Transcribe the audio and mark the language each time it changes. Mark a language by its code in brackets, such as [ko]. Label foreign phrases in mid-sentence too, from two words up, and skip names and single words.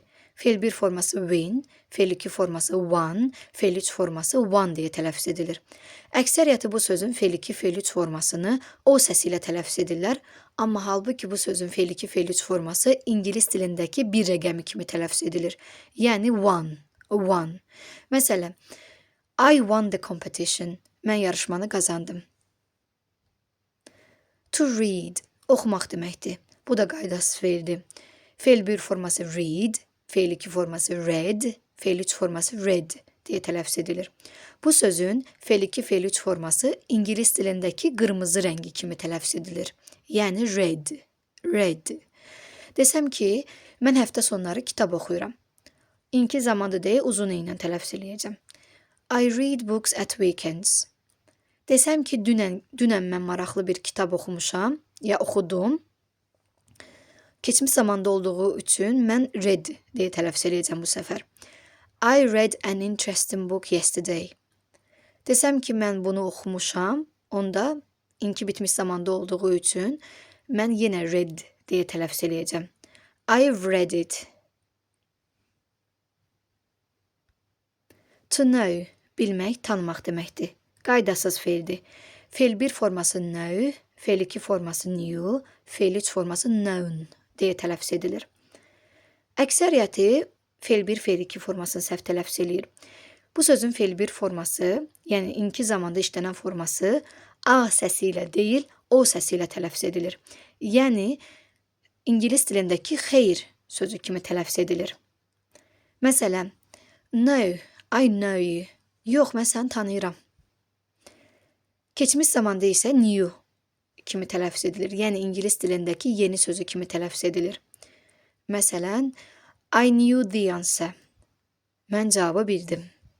[az] Feil 1 forması win, feil 2 forması won, feil 3 forması won deyə tələffüz edilir. Əksəriyyəti bu sözün feil 2, feil 3 formasını o səsi ilə tələffüz edirlər, amma halbuki bu sözün feil 2, feil 3 forması ingilis dilindəki bir rəqəmi kimi tələffüz edilir. Yəni [en] won, won. [az] Məsələn, [en] I won the competition. [az] Mən yarışmanı qazandım. [en] To read, [az] oxumaq deməkdir. Bu da qaydasız feildir. Feil 1 forması read, feil 2 forması read, feil 3 forması read deyə tələffüz edilir. Bu sözün feil 2, feil 3 forması ingilis dilindəki qırmızı rəngi kimi tələffüz edilir. Yəni [en] red, red. [az] Desəm ki, mən həftə sonları kitab oxuyuram. İnki zamandır deyə uzun ilə tələffüz eləyəcəm. [en] I read books at weekends. [az] Desəm ki, dünən mən maraqlı bir kitab oxumuşam, ya oxudum. Keçmiş zamanda olduğu üçün mən read deyə tələffüz eləyəcəm bu səfər. [en] I read an interesting book yesterday. [az] Desəm ki, mən bunu oxumuşam, onda inki bitmiş zamanda olduğu üçün mən yenə read deyə tələffüz eləyəcəm. [en] I've read it. To know, [az] bilmək, tanımaq deməkdir. Qaydasız feildir. Feil 1 forması know, feil 2 forması knew, feil 3 forması known deyə tələffüz edilir. Əksəriyyəti feil 1, feil 2 formasını səhv tələffüz eləyir. Bu sözün feil 1 forması, yəni inki zamanda işlənən forması A səsi ilə deyil, O səsi ilə tələffüz edilir. Yəni, ingilis dilindəki xeyr sözü kimi tələffüz edilir. Məsələn, [en] no, I know you. [az] Yox, mən səni tanıyıram. Keçmiş zamanda isə knew kimi tələffüz edilir. Yəni, ingilis dilindəki yeni sözü kimi tələffüz edilir. Məsələn, [en] I knew the answer. [az] Mən cavabı bildim.